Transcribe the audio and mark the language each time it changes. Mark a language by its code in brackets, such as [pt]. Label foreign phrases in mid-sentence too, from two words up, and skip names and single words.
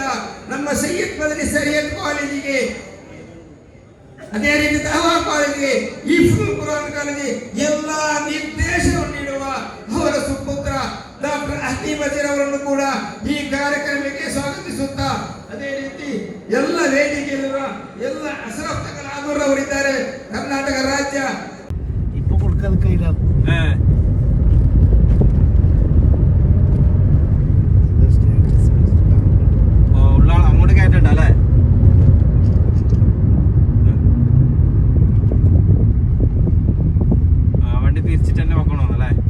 [kn] ನಮ್ಮ ಸೈಯದ್ ಮದನಿ ಸರಿಯದ್ ಕಾಲೇಜಿಗೆ, ಅದೇ ರೀತಿ ದಾವಾ ಕಾಲೇಜಿಗೆ, ಹಿಫ್ಜುಲ್ ಕುರಾನ್ ಕಾಲೇಜಿಗೆ ಎಲ್ಲ ನಿರ್ದೇಶನವನ್ನು ನೀಡುವ ಅವರ ಸುಪುತ್ರ ಡಾಕ್ಟರ್ ಅಹ್ಮದ್ ವಜೀರ್ ಅವರನ್ನು ಕೂಡ ಈ ಕಾರ್ಯಕ್ರಮಕ್ಕೆ ಸ್ವಾಗತಿಸುತ್ತಾ, ಅದೇ ರೀತಿ ಎಲ್ಲ ವೇದಿಕೆಯಲ್ಲಿರುವ ಎಲ್ಲ ಅಶ್ರಫ್ ತಕಲಾದೂರ್ ಅವರಿದ್ದಾರೆ. ಕರ್ನಾಟಕ ರಾಜ್ಯ [ml] ഇപ്പൊ കൊടുക്കാതെ കയ്യില ഉള്ള അങ്ങോട്ട് കയറ്റണ്ടല്ലേ? വണ്ടി തിരിച്ചിട്ട് തന്നെ വെക്കണമെന്നല്ലേ?